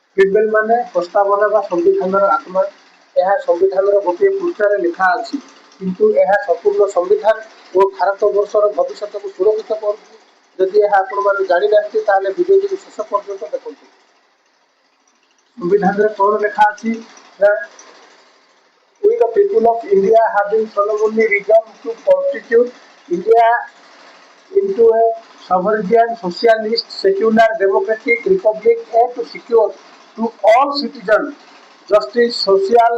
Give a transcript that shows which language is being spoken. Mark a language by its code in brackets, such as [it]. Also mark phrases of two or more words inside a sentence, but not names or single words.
[or] ପ୍ରିମ୍ବଲ୍ ମାନେ ପ୍ରସ୍ତାବନା ବା ସମ୍ବିଧାନର ଆତ୍ମା। ଏହା ସମ୍ବିଧାନର ଗୋଟିଏ ପୃଷ୍ଠାରେ ଲେଖା ଅଛି, କିନ୍ତୁ ଏହା ସମ୍ପୂର୍ଣ୍ଣ ସମ୍ବିଧାନ ଓ ଭାରତବର୍ଷର ଭବିଷ୍ୟତକୁ ସୁରକ୍ଷିତ କରୁଛି। ଯଦି ଏହା ଆପଣମାନେ ଜାଣିନାହାନ୍ତି ତାହେଲେ ଭିଡ଼ିଓଟିକୁ ଶେଷ ପର୍ଯ୍ୟନ୍ତ ଦେଖନ୍ତୁ। ସମ୍ବିଧାନରେ କ'ଣ ଲେଖା ଅଛି ନା [en] We the people of India have been solemnly resolved to constitute India into a sovereign, socialist, secular, democratic republic and to secure to all citizens justice, social,